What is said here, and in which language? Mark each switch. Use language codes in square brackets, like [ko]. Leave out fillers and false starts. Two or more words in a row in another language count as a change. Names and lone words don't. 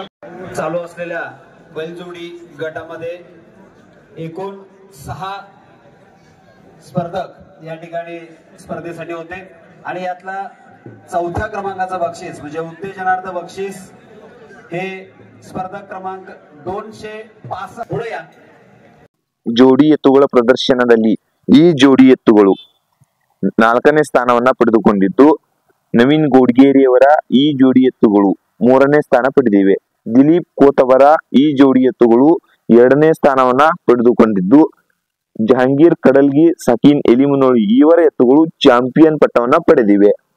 [mr] चालू असलेल्या बैलजोडी गटामध्ये एकूण 6 स्पर्धक या ठिकाणी स्पर्धेसाठी होते आणि यातला चौथ्या क्रमांकाचं बक्षीस म्हणजे उत्तेजनार्थ बक्षीस हे स्पर्धक क्रमांक 265 पुढे या. [kn] ಜೋಡಿ ಎತ್ತುಗಳ ಪ್ರದರ್ಶನದಲ್ಲಿ ಈ ಜೋಡಿ ಎತ್ತುಗಳು 4ನೇ ಸ್ಥಾನವನ್ನ ಪಡೆದುಕೊಂಡಿದ್ದು, ನವೀನ್ ಗೋಡ್ಗೇರಿಯವರ ಈ ಜೋಡಿ ಎತ್ತುಗಳು 3ನೇ ಸ್ಥಾನ ಪಡೆದಿವೆ. ದಿಲೀಪ್ ಕೋತವರ ಈ ಜೋಡಿ ಎತ್ತುಗಳು 2ನೇ ಸ್ಥಾನವನ್ನ ಪಡೆದುಕೊಂಡಿದ್ದು, ಜಹಾಂಗೀರ್ ಕಡಲ್ಗಿ, ಸಕೀನ್ ಎಲಿಮುನೋಳಿ ಇವರ ಎತ್ತುಗಳು ಚಾಂಪಿಯನ್ ಪಟ್ಟವನ್ನ ಪಡೆದಿವೆ.